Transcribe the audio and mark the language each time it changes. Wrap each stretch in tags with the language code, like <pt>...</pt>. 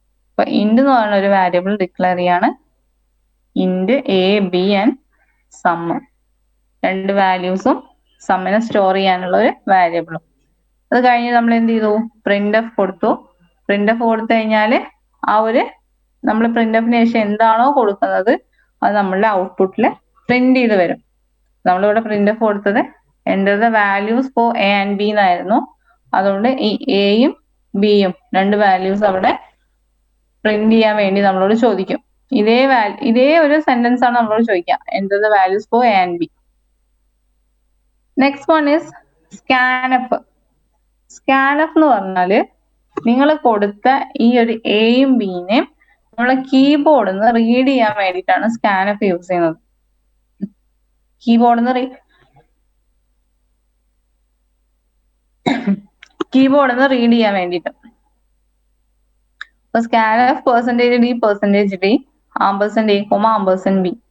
<ml>അപ്പൊ ഇന്റ് എന്ന് പറയുന്ന ഒരു വാരിയബിൾ ഡിക്ലെയർ ചെയ്യാണ്. Int A B and some, 2 വാല്യൂസും സമ്മിനെ store ചെയ്യാനുള്ള ഒരു വാരിയബിളും. അത് കഴിഞ്ഞ് നമ്മൾ എന്ത് ചെയ്തു, printf കൊടുത്തു. printf കൊടുത്തു കഴിഞ്ഞാല് ആ ഒരു നമ്മൾ printfന് ശേഷം എന്താണോ കൊടുക്കുന്നത് അത് നമ്മളുടെ ഔട്ട്പുട്ടിൽ പ്രിന്റ് ചെയ്ത് വരും. നമ്മളിവിടെ printf കൊടുത്തത്</ml> <en>enter the values for a and b</en> <ml>എന്നായിരുന്നു. അതുകൊണ്ട് ഈ എയും ബിയും 2 വാല്യൂസ് അവിടെ പ്രിന്റ് ചെയ്യാൻ വേണ്ടി നമ്മളോട് ചോദിക്കും. ഇതേ ഒരു സെന്റൻസ് ആണ് നമ്മളോട് ചോദിക്കുക,</ml> <en>enter the values for a and b. Next one is scanf.</en> <ml>സ്കാൻഎഫ് എന്ന് പറഞ്ഞാല് നിങ്ങൾ കൊടുത്ത ഈ ഒരു എയും ബിനെയും നമ്മളെ കീബോർഡിൽ നിന്ന് റീഡ് ചെയ്യാൻ വേണ്ടിയിട്ടാണ് സ്കാൻഎഫ് യൂസ് ചെയ്യുന്നത്. കീബോർഡിൽ നിന്ന് റീഡ് ചെയ്യാൻ വേണ്ടിയിട്ട്. അപ്പൊ സ്കാൻഎഫ് %d %d %a, %b.</ml>